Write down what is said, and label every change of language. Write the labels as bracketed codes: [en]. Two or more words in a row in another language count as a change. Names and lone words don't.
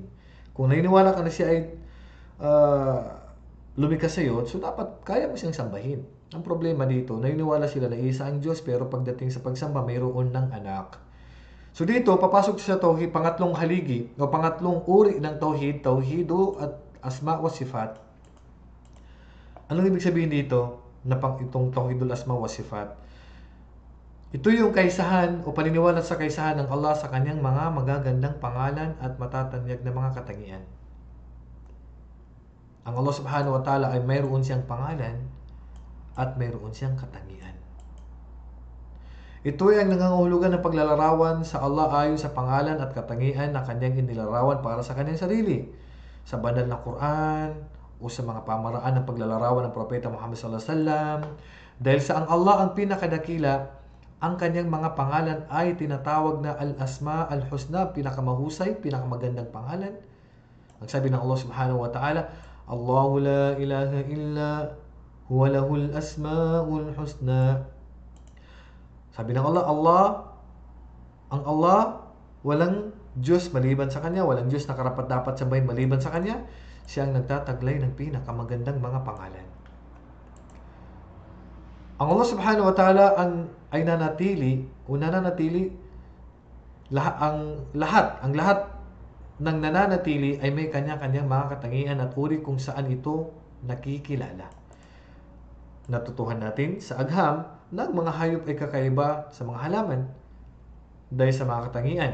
[tl] Kung naniniwala ka na siya ay lumikha sa iyo, so dapat kaya mo siyang sambahin. Ang problema dito, naniniwala sila na isa ang Diyos pero pagdating sa pagsamba, mayroon ng anak. So dito, papasok sa tauhid, pangatlong haligi o pangatlong uri ng tauhid, [ar] توحيد الأسماء والصفات. [tl] Anong ibig sabihin dito na itong [ar] توحيد الأسماء والصفات? [tl] Ito yung kaisahan o paniniwala sa kaisahan ng Allah sa kanyang mga magagandang pangalan at matatanyag na mga katangian. Ang Allah [ar] سبحانه وتعالى [tl] ay mayroon siyang pangalan at mayroon siyang katangian. Ito ay ang nangangahulugan ng paglalarawan sa Allah ayon sa pangalan at katangian na kanyang inilarawan para sa kanyang sarili. Sa banal na Quran o sa mga pamaraan ng paglalarawan ng Propeta Muhammad [ar] صلى الله عليه وسلم. [tl] Dahil sa ang Allah ang pinakadakila, ang kanyang mga pangalan ay tinatawag na [ar] الأسماء الحسنى, [tl] pinakamahusay, pinakamagandang pangalan. Ang sabi ng Allah [ar] سبحانه وتعالى, الله لا إله إلا هو له الأسماء الحسنى. [tl] Sabi ng Allah, ang Allah, walang Diyos maliban sa Kanya, walang Diyos na karapat-dapat sambahin maliban sa Kanya. Siya ang nagtataglay ng pinakamagandang mga pangalan. Ang Allah [ar] سبحانه وتعالى [tl] ay nananatili lahat ng nananatili ay may kanya-kanyang mga katangian at uri kung saan ito nakikilala. Natutuhan natin sa agham na ang mga hayop ay kakaiba sa mga halaman dahil sa mga katangian.